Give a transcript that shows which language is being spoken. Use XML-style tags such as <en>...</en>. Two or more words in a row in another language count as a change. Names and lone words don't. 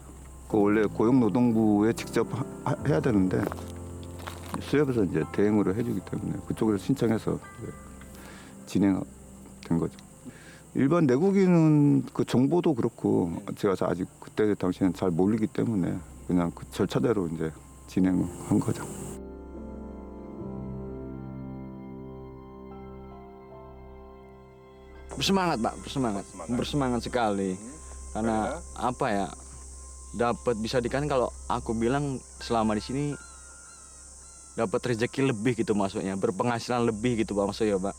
<ko>그 원래 고용노동부에 직접 해야 되는데 수협에서 이제 대행으로 해주기 때문에 그쪽에서 신청해서 이제 진행된 거죠. 일반 내국인은 그 정보도 그렇고 제가 아직 그때 당시에는 잘 모르기 때문에 그냥 그 절차대로 이제 진행한 거죠.</ko> <id>Bersemangat Pak, bersemangat sekali. Karena apa ya? Dapat bisa dikatakan kalau aku bilang selama di sini dapat rezeki lebih gitu maksudnya, berpenghasilan lebih gitu Pak maksudnya Pak.</id>